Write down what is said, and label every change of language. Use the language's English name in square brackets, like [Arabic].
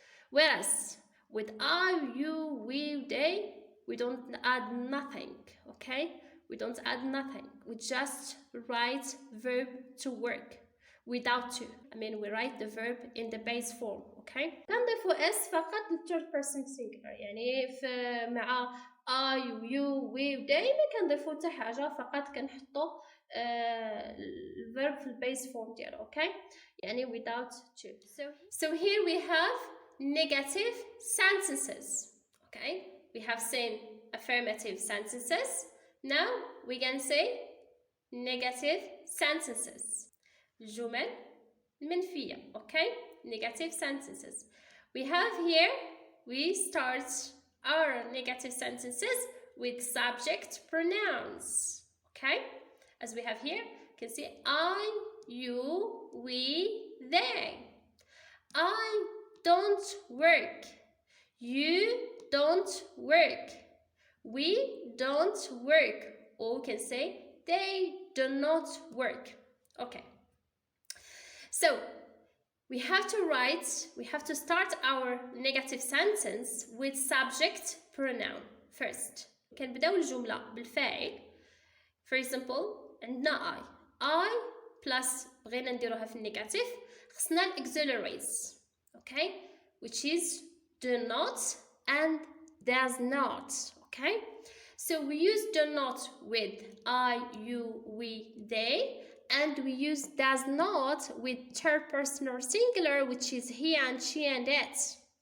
[English] Whereas with I, you, we, they, we don't add nothing. Okay? We don't add nothing. We just write verb to work without to. I mean, we write the verb in the base form. Okay? [Arabic] كنضيفو s فقط [English] للثird person singular. [Arabic] يعني مع [English] I, you, we, they [Arabic] ما كنضيفو حتى حاجة، فقط كنحطو الverb في البيس فورم ديالو. [English] Okay? يعني without to. So here we have negative sentences. Okay? We have seen affirmative sentences. Now we can say negative sentences. [Arabic] الجمل المنفية. [English] Okay? Negative sentences. We have here, we start our negative sentences with subject pronouns. Okay? As we have here, you can see I, you, we, they. I don't work. You don't work. We don't work. Or we can say they do not work. Okay. So we have to start our negative sentence with subject pronoun first. [Arabic] كنبداو الجملة بالفاعل. [English] For example, [Arabic] عندنا I plus بغينا نديروها في النيجاتيف خصنا auxiliaries. [English] Okay? Which is do not and does not. Okay? So we use do not with I, you, we, they, and we use does not with third person or singular, which is he and she and it.